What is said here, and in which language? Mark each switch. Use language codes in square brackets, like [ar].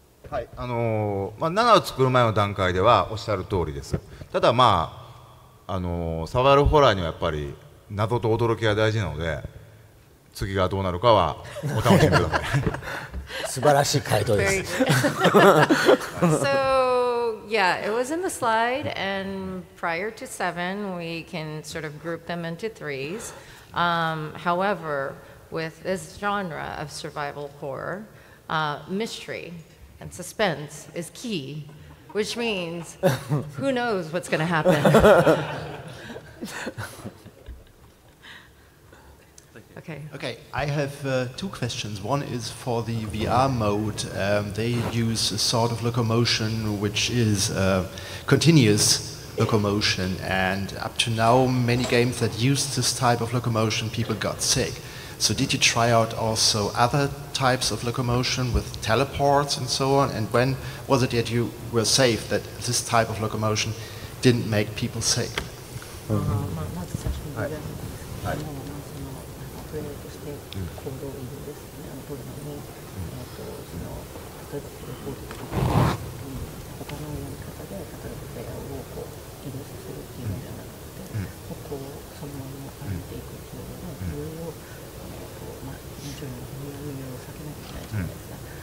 [ja] はい、7を作る前の段階ではおっしゃる通りです。ただまあ、サバイバルホラーにはやっぱり謎と驚きが大事なので、次がどうなるかはお楽しみください。素晴らしい回答です。 [en] So yeah, it was in the slide, and prior to 7, we can sort of group them into 3s. However, with this genre of survival horror, mystery and suspense is key, which means who knows what's going to happen. Okay. Okay, I have 2 questions. One is for the VR mode. They use a sort of locomotion which is continuous locomotion, and up to now many games that used this type of locomotion, people got sick. So did you try out also other types of locomotion with teleports and so on? And when was it that you were safe that this type of locomotion didn't make people sick? [ja] プレイヤーとして行動を移動ですね、取るのに、例えばテレポートとか他のやり方で、例えばプレイヤーをこう移動させるっていうのではなくて、こうそのまま歩いていくっていうのが、それをもちろん運用を避けなきゃいけないじゃないですか。